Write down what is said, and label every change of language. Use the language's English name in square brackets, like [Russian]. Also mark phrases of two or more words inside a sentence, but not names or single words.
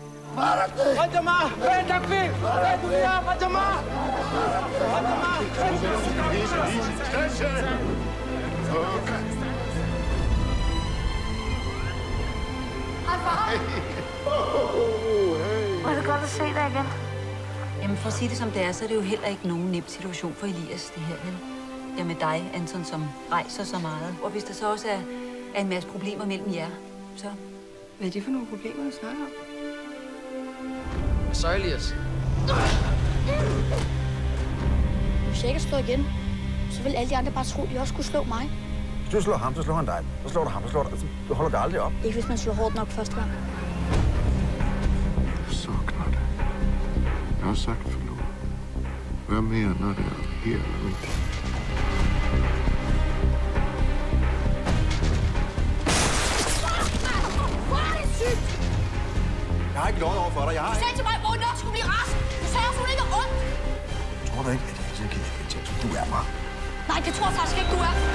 [Danish] Raja Ma! Hey, Takfi! Hey, dunia! Raja Ma! Raja Ma! Hej, far! Hvor er det godt at se dig igen. Jamen, for at sige det som det er, så er det jo heller ikke nogen nem situation for Elias, det her, vel? Ja, med dig, Anton, som rejser så meget. Og hvis der så også er en masse problemer mellem jer, så... Hvad er det for nogle problemer, du snakker om? Så, Elias. Hvis jeg ikke slår igen, så vil alle de andre bare tro, at de også skulle slå mig. Hvis du slår ham, så slår han dig. Så slår du ham, så slår du... Altså, du holder det aldrig op. Ikke hvis man slår hårdt nok første gang. [Swedish] Saknar det. Jag har sagt förlåt. Och jag menar det av hela mitt hjärta. [Danish] Jeg har ikke løjet over for dig. Jeg har Du sagde til mig, at Morten nok skulle blive rask. Du sagde også, hun ikke er ondt. Tror du ikke, at jeg kan gentage, som du er mig? Nej, det tror jeg faktisk ikke, du er.